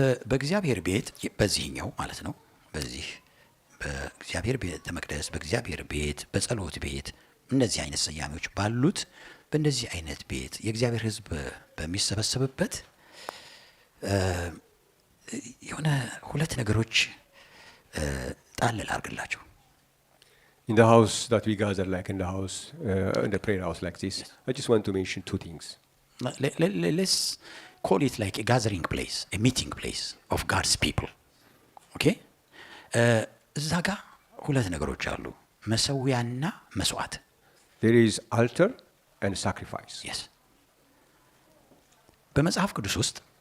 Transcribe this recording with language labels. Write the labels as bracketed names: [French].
[Amharic] በእግዚአብሔር ቤት በዚህኛው ማለት ነው። በዚህ በእግዚአብሔር ቤተ መቅደስ፣ በእግዚአብሔር ቤት፣ በጸሎት ቤት እነዚህ አይነት ስያሜዎች ባሉት በእንደዚህ አይነት ቤት የእግዚአብሔር ሕዝብ በሚሰበሰብበት የሆነ ሁለት ነገሮች ጣል ላድርግላችሁ። [English] In the house that we gather, like in the house, in the prayer house like this, I just want to mention two things. Let's call it like a gathering place, a meeting place of God's people. Okay? [Amharic] እዛ ጋ ሁለት ነገሮች አሉ፣ መሰዊያና መስዋዕት። [English] There is altar and sacrifice. [Amharic] Yes. በመጽሐፍ ቅዱስ ውስጥ